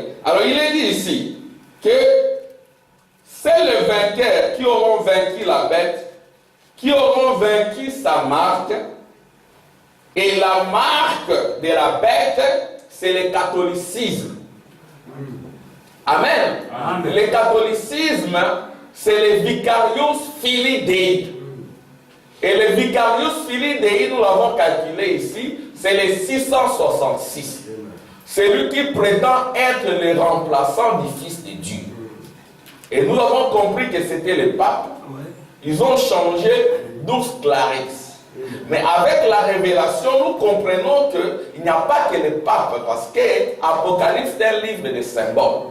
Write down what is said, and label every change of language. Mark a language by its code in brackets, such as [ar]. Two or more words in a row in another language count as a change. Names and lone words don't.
[fr] Alors il est dit ici que c'est le vainqueur qui auront vaincu la bête, qui auront vaincu sa marque. Et la marque de la bête, c'est le catholicisme. Amen. Amen. Le catholicisme, c'est le [la] vicarius filii Dei. [fr] Et le [la] vicarius filii Dei, [fr] nous l'avons calculé ici, c'est le 666. C'est lui qui prétend être le remplaçant du Fils de Dieu. Et nous avons compris que c'était le pape. Ils ont changé d'Urs Clarix. Mais avec la révélation, nous comprenons qu'il n'y a pas que le pape, parce que l'Apocalypse est un livre de symboles.